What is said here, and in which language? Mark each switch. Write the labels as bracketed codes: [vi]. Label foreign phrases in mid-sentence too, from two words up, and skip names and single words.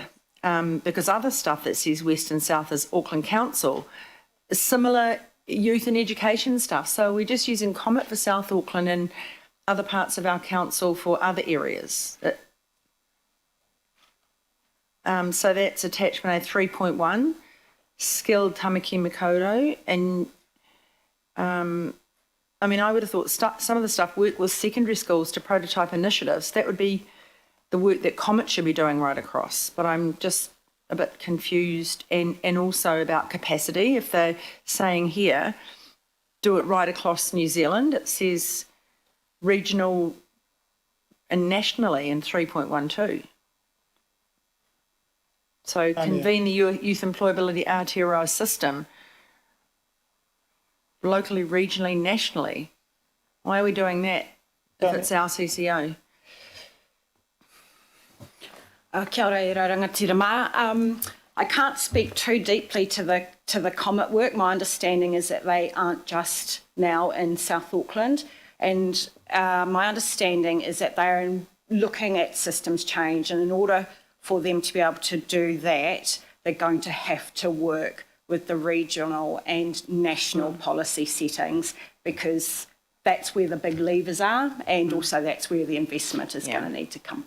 [en] Because other stuff that says West and South is Auckland Council, is similar youth and education stuff. So we're just using Comet for South Auckland and other parts of our council for other areas. So that's attachment A 3.1, skilled tamaki makaurau, and I mean, I would have thought some of the stuff work with secondary schools to prototype initiatives. That would be the work that Comet should be doing right across. But I'm just a bit confused, and also about capacity. If they're saying here, do it right across New Zealand, it says regional and nationally in 3.12. So convene the youth employability Aotearoa system locally, regionally, nationally. Why are we doing that if it's our CCO? [mi] Kia ora e rangatira mā. [en] I can't speak too deeply to the Comet work. My understanding is that they aren't just now in South Auckland, and my understanding is that they're looking at systems change, and in order for them to be able to do that, they're going to have to work with the regional and national policy settings, because that's where the big levers are, and also that's where the investment is going to need to come from.